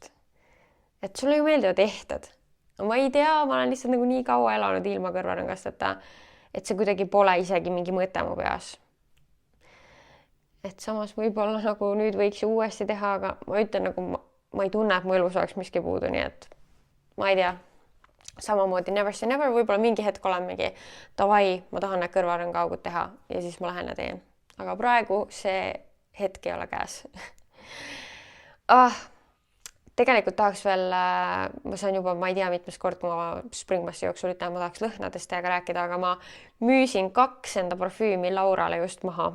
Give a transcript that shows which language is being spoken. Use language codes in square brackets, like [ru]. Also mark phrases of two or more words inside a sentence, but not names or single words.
[et] Et sulle ju meeldivad ehted. Ma ei tea, ma olen lihtsalt nagu nii kaua elanud ilma kõrvarõngast, et see kuidagi pole isegi mingi mõte mu peas. Et samas võib-olla nagu nüüd võiks ju uuesti teha, aga ma ütlen nagu ma ei tunne, et mu elus oleks miski puudu, nii et ma ei tea. [en] Samamoodi never say never, [et] võib-olla mingi hetk olen mingi davai, ma tahan need kõrvarõngaaugud teha ja siis ma lähen ja teen. Aga praegu see hetk ei ole käes. Tegelikult tahaks veel, ma saan juba, ma ei tea, mitmes kord, kui ma Springmassi jooksul ütlen, ma tahaks lõhnadest teiega rääkida, aga ma müüsin 2 enda parfüümi Laurale just maha.